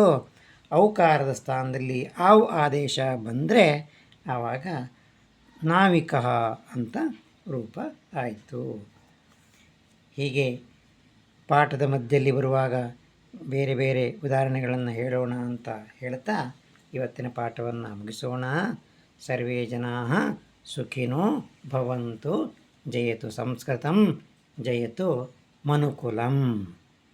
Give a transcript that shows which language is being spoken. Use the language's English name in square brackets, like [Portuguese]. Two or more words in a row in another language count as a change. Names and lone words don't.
[Kannada] ಔಕಾರದ ಸ್ಥಾನದಲ್ಲಿ ಆವ್ ಆದೇಶ ಬಂದರೆ ಆವಾಗ ನಾವಿಕಃ ಅಂತ ರೂಪ ಆಯಿತು. ಹೀಗೆ ಪಾಠದ ಮಧ್ಯದಲ್ಲಿ ಬರುವಾಗ ಬೇರೆ ಬೇರೆ ಉದಾಹರಣೆಗಳನ್ನು ಹೇಳೋಣ ಅಂತ ಹೇಳ್ತಾ ಇವತ್ತಿನ ಪಾಠವನ್ನು ಮುಗಿಸೋಣ. [Sanskrit] ಸರ್ವೇ ಜನಾಃ ಸುಖಿನೋ ಭವಂತು. ಜಯತು ಸಂಸ್ಕೃತಂ, ಜಯತು ಮನುಕುಲಂ.